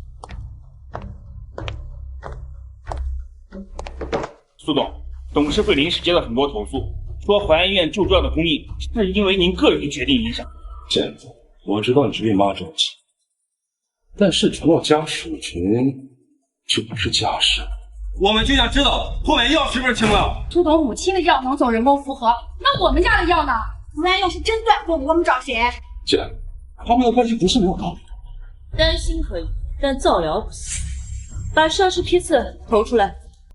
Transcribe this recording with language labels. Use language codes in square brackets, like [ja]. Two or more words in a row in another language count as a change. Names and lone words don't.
[zh] 蘇董，董事會臨時接了很多投訴，說淮安醫院救助藥的供應是因為您個人決定影響。建總，我知道你是為媽着急，但是傳到家屬群就不是家事。我們就想知道後面藥是不是停了。蘇董母親的藥能走人工複合，那我們家的藥呢？慈安要是真斷供，我們找誰？姐，他們的關係不是沒有道理的。担心可以，但造謠不行。把涉事批次投出来。